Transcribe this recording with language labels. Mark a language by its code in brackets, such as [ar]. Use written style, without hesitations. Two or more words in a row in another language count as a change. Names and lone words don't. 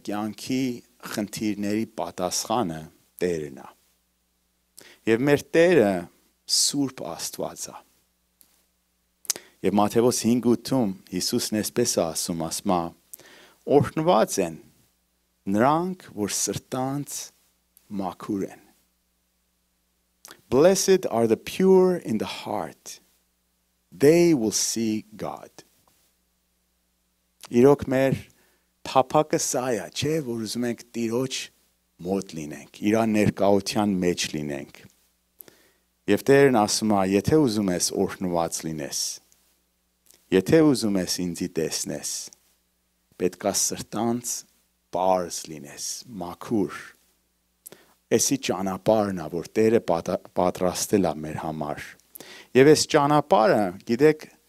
[hy] կյանքի խնդիրների պատասխանը Տերն է։ Եվ մեր Տերը Սուրբ Աստված է։ Եվ Մատթեոս 5:8 Հիսուսն այսպես է ասում, օրհնված են նրանք, որ սրտանց մաքուր են։ [en] Blessed are the pure in the heart. They will see God. [hy] Իրոք մեր փափակը սա է, չէ, որ ուզում ենք Տիրոջ մոտ լինենք, իր ներկայության մեջ լինենք։ Եվ Տերն ասում է, եթե ուզում ես օրհնված լինես, եթե ուզում ես ինձի տեսնես, պետք է սրտանց պարզ լինես, մաքուր։ Էսի ճանապարհն է, որ Տերը պատրաստել է մեր համար։ Եվ այս ճանապարհը, գիտեք,